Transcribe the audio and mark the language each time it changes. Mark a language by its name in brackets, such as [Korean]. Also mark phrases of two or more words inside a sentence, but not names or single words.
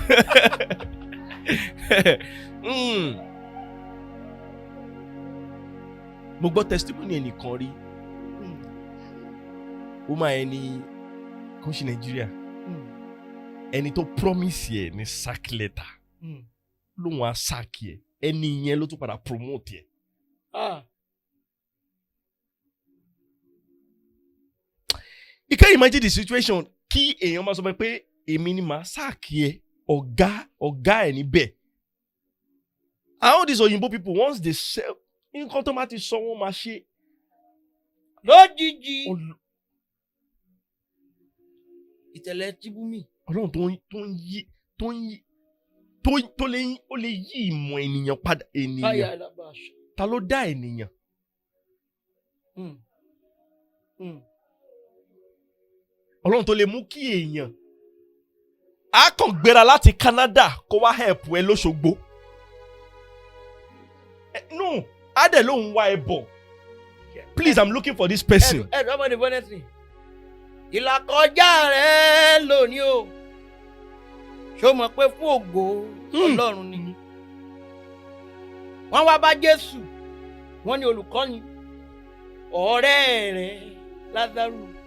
[Yoruba] Mo gbọ́ testimony ẹnìkan rí. Ó máa ẹni kó ṣe Nàìjíríà. Ẹni tó promise ẹ ní sack letter. Lóun á sack ẹ. Ẹni yẹn ló tún padà promote ẹ. [English] You can imagine the situation [Yoruba] kí èèyàn máa sọ pé èmi ni màá sack ẹ ọ̀gá ẹ̀ níbẹ̀. [English] And all these Oyinbo people once they sell [Yoruba] nǹkan tó máa ti sọ wọ́n máa ṣe. Lójijì. Ìtẹ̀lẹ̀ Tibumi. Ọlọ́run tó lè yí ìmọ̀ ènìyàn padà ènìyàn. Ta ló dá ènìyàn? Ọlọ́run tó lè mú kí èèyàn á kàn gbéra láti Canada kó wá help ẹ lóṣogbo. No, á dẹ̀ lóun wá ẹ bọ̀. [English] Please, I'm looking for this person. Somebody honestly. [Yoruba] Ìlàkọjá rẹ̀ lónìí o. Ṣó mọ̀ pé fún ògo Ọlọ́run ni. Wọ́n wá bá Jésù. Wọ́n ní olùkọ́ni. Ọ̀rẹ́ rẹ̀ Lázárù.